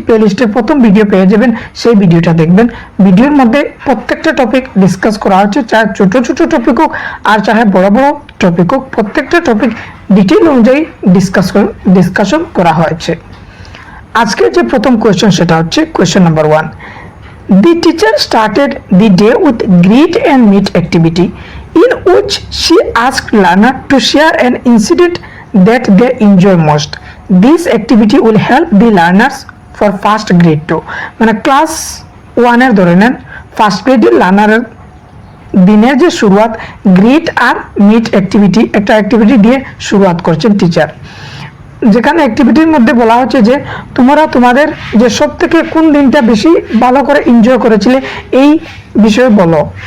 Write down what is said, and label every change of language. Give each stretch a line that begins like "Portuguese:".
Bangla: প্লেলিস্টের প্রথম ভিডিও পেয়ে যাবেন, সেই ভিডিওটা দেখবেন। ভিডিওর মধ্যে প্রত্যেকটা টপিক ডিসকাস করা হচ্ছে, চাহে ছোট ছোট টপিক হোক আর চাহে বড় বড় টপিক হোক, প্রত্যেকটা টপিক ডিটেইল অনুযায়ী ডিসকাশন করা হয়েছে। আজকে যে প্রথম কোয়েশ্চেন সেটা হচ্ছে question number 1।
English: The teacher started the day with greet and meet activity in which she asked learner to share an incident that they enjoy most. This activity will help the learners for first grade 2,
Bangla: মানে class 1 এর ধরে নেন, first গ্রেডের লার্নারের দিনের যে শুরুয়াত grit আর meet activity, একটা activity দিয়ে শুরুয়াত করছেন টিচার, যেখানে অ্যাক্টিভিটির মধ্যে বলা হচ্ছে যে তোমরা তোমাদের যে সব থেকে কোন দিনটা বেশি ভালো করে এনজয় করেছিলে এই বিষয়ে বলো।